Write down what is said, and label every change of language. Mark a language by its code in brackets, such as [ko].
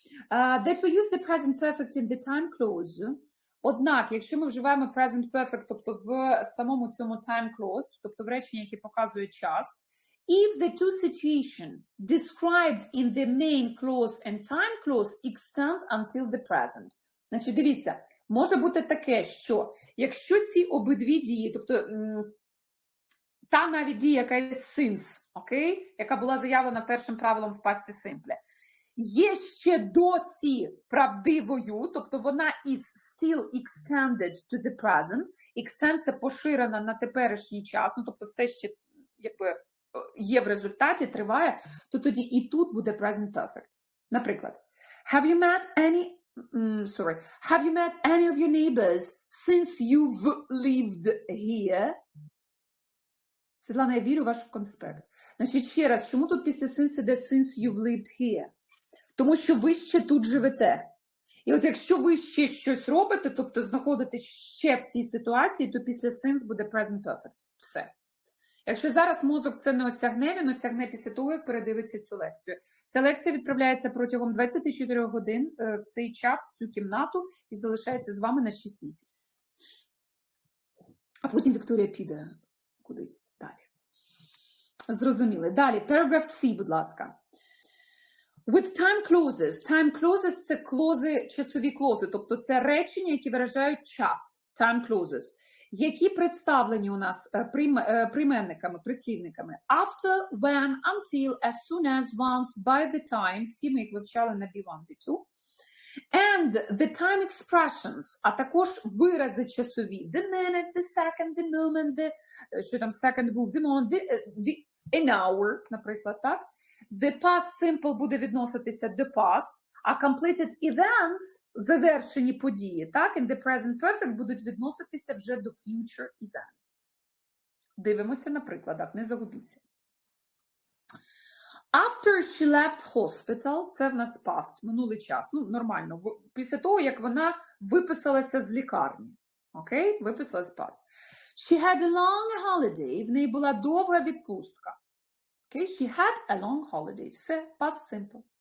[en] That we use the present perfect in the time clause. [uk] Однак, якщо ми вживаємо present perfect, тобто в самому цьому time clause, тобто в реченні, яке показує час, [en] if the two situations described in the main clause and time clause extend until the present. [uk] Значить, дивіться, може бути таке, що якщо ці обидві дії, тобто та навіть дія, яка є since, окей, яка була заявлена першим правилом в past simple, є ще досі правдивою, тобто вона [en] is still extended to the present. [uk] Extend – це поширена на теперішній час, тобто все ще якби є в результаті, триває, то тоді і тут буде present perfect. Наприклад, [en] have you met any sorry. Have you met any of your neighbors since you've lived here? [uk] Світлана, я вірю в ваш конспект. Значить, ще раз, чому тут після since іде [en] since you've lived here? [uk] Тому що ви ще тут живете. І от якщо ви ще щось робите, тобто знаходитесь ще в цій ситуації, то після since буде present perfect. Все. Якщо зараз мозок це не осягне, він осягне після того, як передивиться цю лекцію. Ця лекція відправляється протягом 24 годин в цей чат, в цю кімнату, і залишається з вами на 6 місяців. А потім Вікторія піде кудись далі. Зрозуміли. Далі, paragraph C, будь ласка. [en] With time clauses. [uk] Time clauses – це клози, часові клози, тобто це речення, які виражають час. [en] Time clauses. [uk] Які представлені у нас прийменниками, прислівниками. [en] After, when, until, as soon as, once, by the time. [uk] Всі ми їх вивчали на B1, B2. [en] And the time expressions, [uk] а також вирази часові. [en] The minute, the second, the moment, the, [uk] що там second був, [en] the moment, an hour, наприклад, так? [uk] The past simple буде відноситися до past, а completed events, завершені події, так? [en] And the present perfect [uk] будуть відноситися вже до [en] future events. [uk] Дивимося на прикладах, не загубіться. [en] After she left hospital, [uk] це в нас past, минулий час, ну, нормально, після того, як вона виписалася з лікарні. Окей? Виписалась past. [en] She had a long holiday, [uk] в неї була довга відпустка. [en] Окей? She had a long holiday. [uk] Все, past simple.